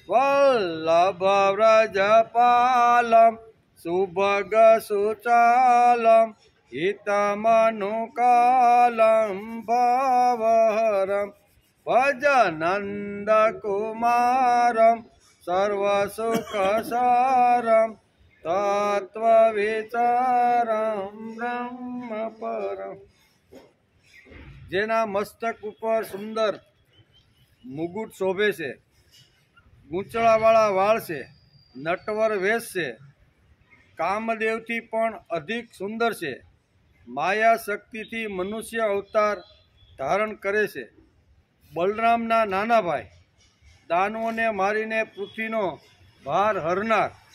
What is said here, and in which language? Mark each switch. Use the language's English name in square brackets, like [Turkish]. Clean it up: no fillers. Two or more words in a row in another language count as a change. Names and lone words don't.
[Sanskrit] वल्लभव्रजपालं सुभग सुचालं हितमनुकालं भवहरं भजनन्दकुमारं सर्वसुखसारं तत्वविचारं ब्रह्मपरं। [Gujarati] જેના મસ્તક ઉપર સુંદર મુગુટ શોભે છે, ગૂંચળાવાળા વાળ છે, નટવર વેશ છે, કામદેવથી પણ અધિક સુંદર છે, માયા શક્તિથી મનુષ્ય અવતાર ધારણ કરે છે, બલરામના નાના ભાઈ, દાનવોને મારીને પૃથ્વીનો ભાર હરનાર